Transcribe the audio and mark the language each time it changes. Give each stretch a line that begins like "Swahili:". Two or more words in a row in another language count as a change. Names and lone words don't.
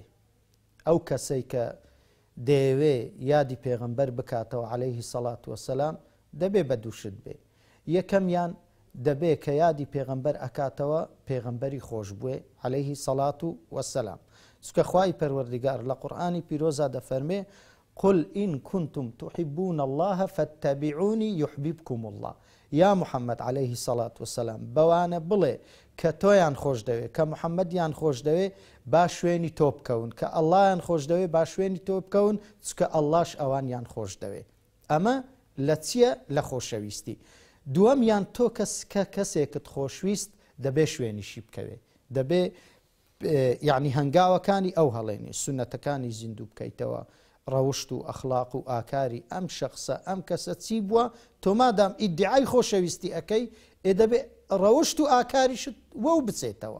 Central Kurdish: ئەو کەسەی کە دەیەوێ یادی پێغەمبەر بکاتەوە
Arabic: عەلەیهی سەڵات وەسەلام
Central Kurdish: دەبێ بە دووشت بێ. یەکەمیان دەبێ کە یادی پێغەمبەر ئەکاتەوە پێغەمبەری خۆش بووێ
Arabic: عەلەیهی سەڵات وەسەلام.
Central Kurdish: چونکە خوای پەروەردیگار لە قورئانی پیرۆزا دەفەرمێ
Arabic: قل إن كنتم تحبون الله فاتبعوني يحببكم الله.
Central Kurdish: یا محەممەد
Arabic: عليهەیهی سەڵات وسلام
Central Kurdish: بەوانە بڵێ کە تۆیان خۆش دەوێت کە محەممەدیان خۆش دەوێت با شوێنی تۆ بکەون کە ئەڵڵایان خۆش دەوێت با شوێنی تۆ بکەون چکە ئەڵڵاش ئەوانیان خۆش دەوێت. ئەمە لە چییە؟ لە خۆشەویستی. دووەمیان تۆ کەسێکت خۆشویست دەبێ شوێنیشی بکەوێت، دەبێ یعنی هەنگاوەکانی ئەو هەڵێنی سونەتەکانی زیندوو بکەیتەوە، ڕەوشت و ئەخلاق و ئاکاری ئەم شخصە ئەم کەسە چی بووە تۆ مادام ئیدعای خۆشەویستی ئەەکەی دەبێ ڕەوشت و ئاکاریشت وەو بچێتەوە.